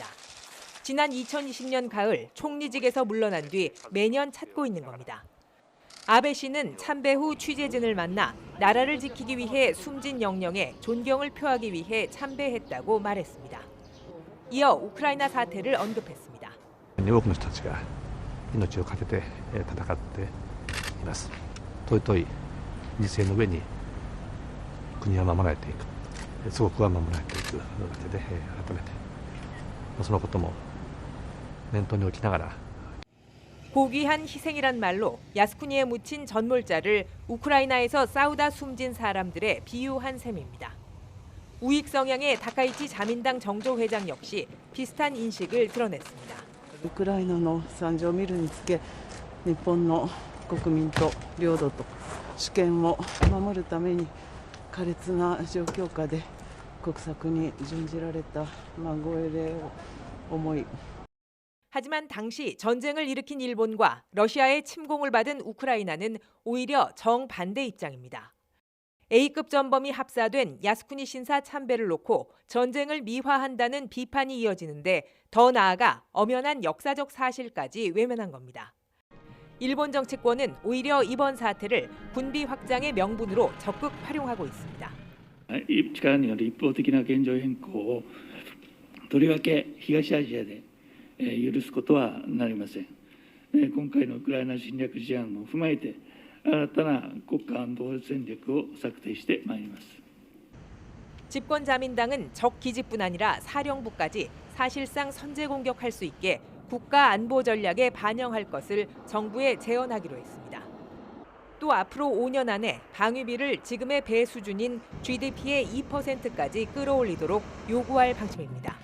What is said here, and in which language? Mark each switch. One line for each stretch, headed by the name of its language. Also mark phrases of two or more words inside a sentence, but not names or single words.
Korean: 지난 2020년 가을 총리직에서 물러난 뒤 매년 찾고 있는 겁니다. 아베 씨는 참배 후 취재진을 만나 나라를 지키기 위해 숨진 영령에 존경을 표하기 위해 참배했다고 말했습니다. 이어 우크라이나 사태를 언급했습니다.
Japanese: 多くの人たちが命を懸けて戦っています。尊い犠牲の上に国は守られていく、祖国は守られていくわけで、改めてそのことも念頭に置きながら
Korean: 고귀한 희생이란 말로 야스쿠니에 묻힌 전몰자를 우크라이나에서 싸우다 숨진 사람들의 비유한 셈입니다. 우익 성향의 다카이치 자민당 정조 회장 역시 비슷한 인식을 드러냈습니다.
Japanese: ウクライナの惨状を見るにつけ、日本の国民と領土と主権を守るために苛烈な状況下で国策に準じられたご英霊を思い
Korean: 하지만 당시 전쟁을 일으킨 일본과 러시아의 침공을 받은 우크라이나는 오히려 정반대 입장입니다. A급 전범이 합사된 야스쿠니 신사 참배를 놓고 전쟁을 미화한다는 비판이 이어지는데 더 나아가 엄연한 역사적 사실까지 외면한 겁니다. 일본 정치권은 오히려 이번 사태를 군비 확장의 명분으로 적극 활용하고 있습니다.
Japanese: 力による一方的な現状変更をとりわけ東アジアで許すことはなりません。今回のウクライナ侵略事案を踏まえて新たな国家安保戦略を策定してまいります。
Korean: 집권 자민당은 적 기지뿐 아니라 사령부까지 사실상 선제 공격할 수 있게 국가 안보 전략에 반영할 것을 정부에 제언하기로 했습니다. 또 앞으로 5년 안에 방위비를 지금의 배 수준인 GDP의 2%까지 끌어올리도록 요구할 방침입니다.